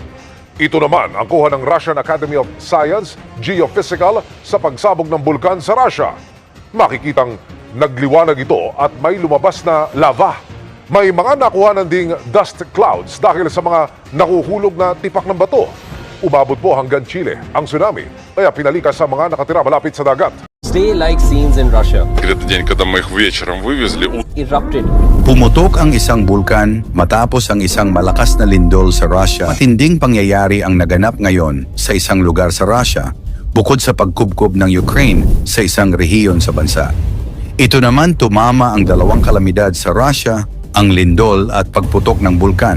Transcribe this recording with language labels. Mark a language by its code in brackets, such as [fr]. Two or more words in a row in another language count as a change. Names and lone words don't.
[tl] Ito naman ang kuha ng Russian Academy of Science Geophysical sa pagsabog ng bulkan sa Russia. Makikitang nagliwanag ito at may lumabas na lava. May mga nakuhanan ding [en] dust clouds [tl] dahil sa mga nahuhulog na tipak ng bato. Umabot po hanggang Chile ang tsunami, kaya pinalikas sa mga nakatira malapit sa dagat. [en] Stay-like scenes in Russia. [ru] Этот день, когда мы их вечером вывезли, [en] Erupted. [tl] Pumutok ang isang bulkan matapos ang isang malakas na lindol sa Russia. Matinding pangyayari ang naganap ngayon sa isang lugar sa Russia, bukod sa pagkubkob ng Ukraine sa isang rehiyon sa bansa. Ito naman tumama ang dalawang kalamidad sa Russia, ang lindol at pagputok ng bulkan.